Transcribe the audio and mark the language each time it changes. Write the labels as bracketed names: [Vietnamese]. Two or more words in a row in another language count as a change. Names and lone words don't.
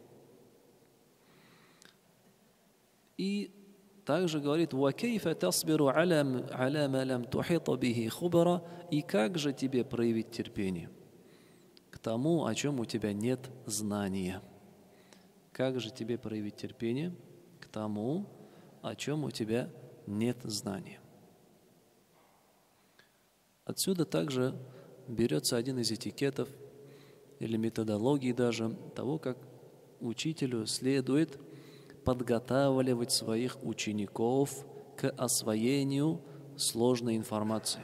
[Russian] И также говорит, [Arabic] وَكَيْفَ تَصْبِرُ عَلَى مَا لَمْ تُحِطَ بِهِ خُبْرًا. [Russian] И как же тебе проявить терпение к тому, о чем у тебя нет знания? Как же тебе проявить терпение к тому, о чем у тебя нет знания? Отсюда также берется один из этикетов или методологии даже того, как учителю следует подготавливать своих учеников к освоению сложной информации.